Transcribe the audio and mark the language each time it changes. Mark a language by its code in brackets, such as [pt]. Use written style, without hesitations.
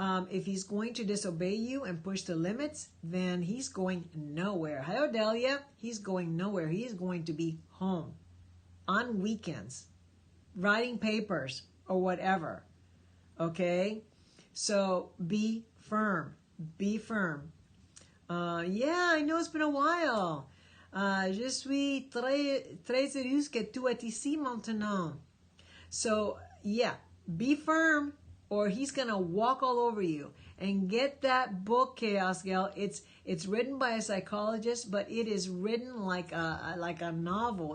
[en] If he's going to disobey you and push the limits, then he's going nowhere. Hi, Odelia. He's going nowhere. He is going to be home on weekends, writing papers or whatever. Okay? So be firm. Be firm. Yeah, I know it's been a while. [fr] Je suis très heureuse que tu es ici maintenant. [en] So, yeah, be firm or he's going to walk all over you. And get that book, Chaos Gal. It's written by a psychologist, but it is written like a novel.